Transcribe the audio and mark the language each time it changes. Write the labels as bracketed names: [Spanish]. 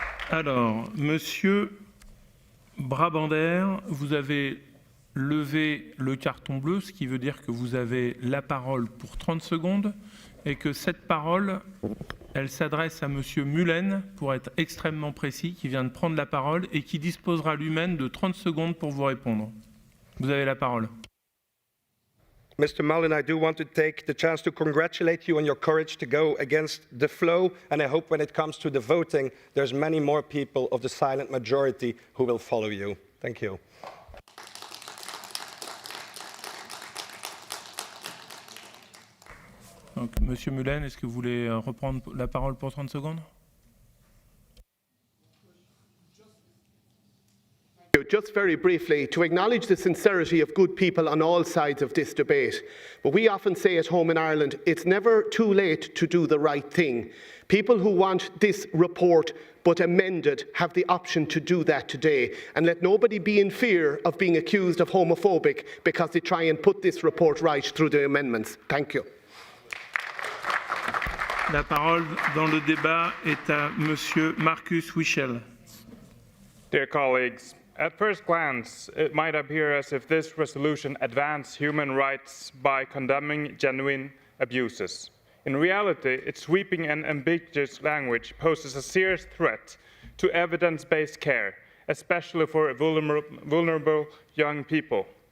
[French] Alors, Monsieur Brabander, vous avez levé le carton bleu, ce qui veut dire que vous avez la parole pour 30 secondes et que cette parole, elle s'adresse à Monsieur Mullen, pour être extrêmement précis, qui vient de prendre la parole et qui disposera lui-même de 30 secondes pour vous répondre. Vous avez la parole. [English] Mr. Mullen, I do want to take the chance to congratulate you on your courage to go against the flow, and I hope when it comes to the voting, there's many more people of the silent majority who will follow you. Thank you. [French] Donc, Monsieur Mullen, est-ce que vous voulez reprendre la parole pour 30 secondes? [English] Just very briefly, to acknowledge the sincerity of good people on all sides of this debate. But we often say at home in Ireland, it's never too late to do the right thing. People who want this report but amended have the option to do that today. And let nobody be in fear of being accused of homophobic because they try and put this report right through the amendments. Thank you. [French] La parole dans le débat est à Monsieur Marcus Wichel. [English] Dear colleagues, at first glance, it might appear as if this resolution advanced human rights by condemning genuine abuses. In reality, its sweeping and ambiguous language poses a serious threat to evidence-based care, especially for vulnerable young people.